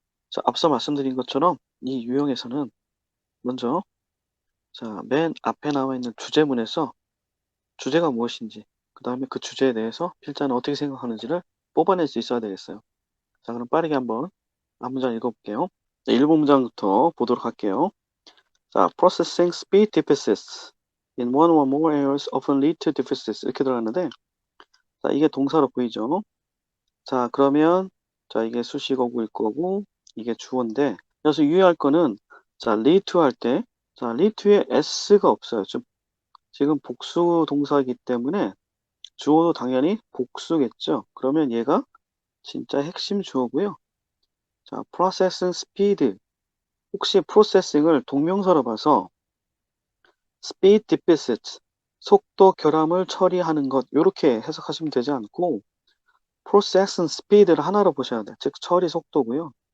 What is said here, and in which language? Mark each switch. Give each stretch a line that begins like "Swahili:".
Korean: 자, 앞서 말씀드린 것처럼 이 유형에서는 먼저 자, 맨 앞에 나와 있는 주제문에서 주제가 무엇인지, 그 다음에 그 주제에 대해서 필자는 어떻게 생각하는지를 뽑아낼 수 있어야 되겠어요. 자, 그럼 빠르게 한번 한 문장 읽어볼게요. 네, 1번 문장부터 보도록 할게요.
English: 자, processing speed deficits in one or more areas often lead to deficits
Korean: 이렇게 들어갔는데 자, 이게 동사로 보이죠? 자, 그러면 자, 이게 수식어구일 거고 이게 주어인데 그래서 유의할 거는 자,
English: lead to
Korean: 할 때 자, lead to에 s가 없어요. 지금 복수 동사이기 때문에 주어도 당연히 복수겠죠. 그러면 얘가 진짜 핵심 주어고요. 자, processing speed 혹시 processing을 동명사로 봐서 speed deficit 속도 결함을 처리하는 것 이렇게 해석하시면 되지 않고 processing speed를 하나로 보셔야 돼요. 즉 처리 속도고요.